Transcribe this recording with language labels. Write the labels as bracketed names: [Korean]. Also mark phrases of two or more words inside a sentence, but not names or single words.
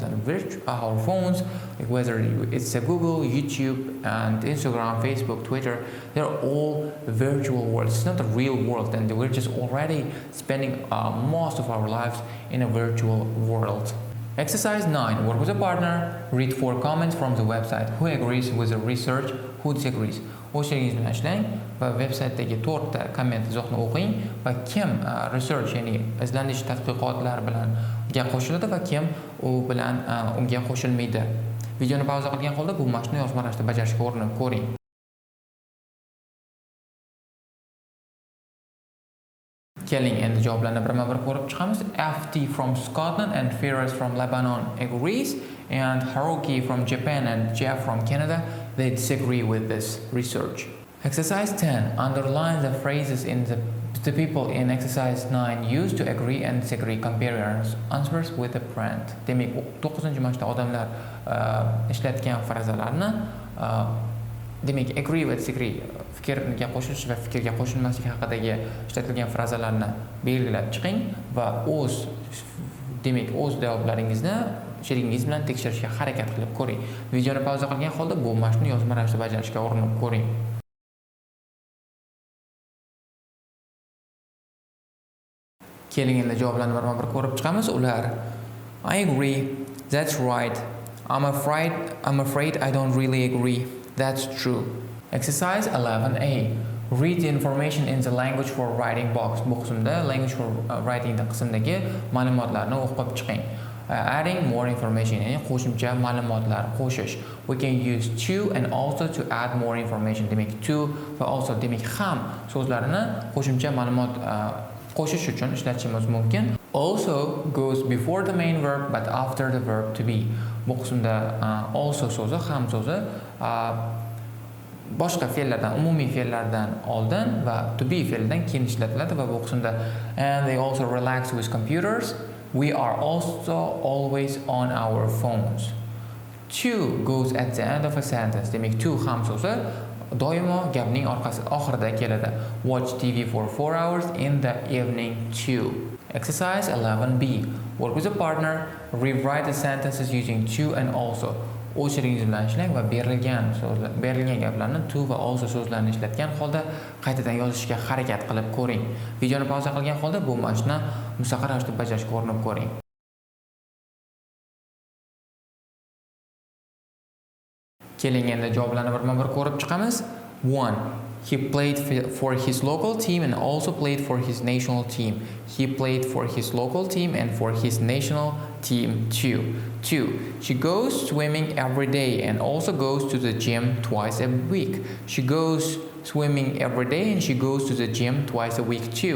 [English] And our phones, whether it's a Google, YouTube, and Instagram, Facebook, Twitter, they're all virtual worlds. It's not a real world, and we're just already spending most of our lives in a virtual world. Exercise 9. Work with a partner. Read 4 comments from the website. Who agrees with the research? Who disagrees? [Uzbek] O'z sherigingiz bilan ishlang va vebsaytdagi 4 ta komment izohni o'qing va kim research, ya'ni izlanish tadqiqotlar bilan qo'shiladi va kim unga qo'shilmaydi. Videoni pauza qilgan holda bu mashqni yozma ravishda bajarishga urinib ko'ring. Keling endi javoblarni birma-bir ko'rib chiqamiz. [English] FT from Scotland and Firas from Lebanon agrees, and Haruki from Japan and Jeff from Canada, they disagree with this research. Exercise 10. Underline the phrases in the people in exercise 9 use to agree and disagree. Compare your answers with a friend. [Uzbek] Demak, 9-mashqda odamlar ishlatgan frazalarni demak agree va disagree, fikrga qo'shilish va fikrga qo'shilmaslik haqidagi ishlatilgan frazalarni belgilab chiqing va o'z javoblaringizni sherigingiz bilan tekshirishga harakat qilib ko'ring. Videoni pauza qilgan holda bu mashqni yozma ravishda bajarishga urinib ko'ring. Keling endi javoblarni birma-bir ko'rib chiqamiz. Ular: [English] I agree, That's right. I'm afraid I don't really agree. That's true. Exercise 11A. Read the information in the language for writing box. [Uzbek] Bu qismda [English] language for writing [Uzbek] qismidagi ma'lumotlarni o'qib chiqing. [English] Adding more information, [Uzbek] ya'ni qo'shimcha ma'lumotlar qo'shish. [English] We can use to and also to add more information. [Uzbek] Demak to va also demak ham so'zlarini qo'shimcha ma'lumot qo'shish uchun ishlatishimiz mumkin. [English] Also goes before the main verb but after the verb to be. [Uzbek] Bu qismda also so'zi, ham so'zi boshqa fe'llardan, umumiy fe'llardan oldin va [English] to be [Uzbek] fe'lidan keyin ishlatiladi va bu qismda [English] and they also relax with computers. We are also always on our phones. To goes at the end of a sentence. [Uzbek] Demak to ham so'zi doimo gapning oxirida keladi. [English] Watch TV for 4 hours in the evening too. Exercise 11B. Work with a partner. Rewrite the sentences using to and also. [Uzbek] O'chiringiz bilan ishlang va berilgan gaplarni to va also so'zlarni ishlatgan holda qaytadan yozishga harakat qilib ko'ring. Videoni pauza qilgan holda bu mashqni mustaqil ravishda bajarishga urinib ko'ring. Keling endi javoblarni birma-bir ko'rib chiqamiz. [English] 1. He played for his local team and also played for his national team. He played for his local team and for his national team too. 2. She goes swimming every day and also goes to the gym twice a week. She goes swimming every day and she goes to the gym twice a week too.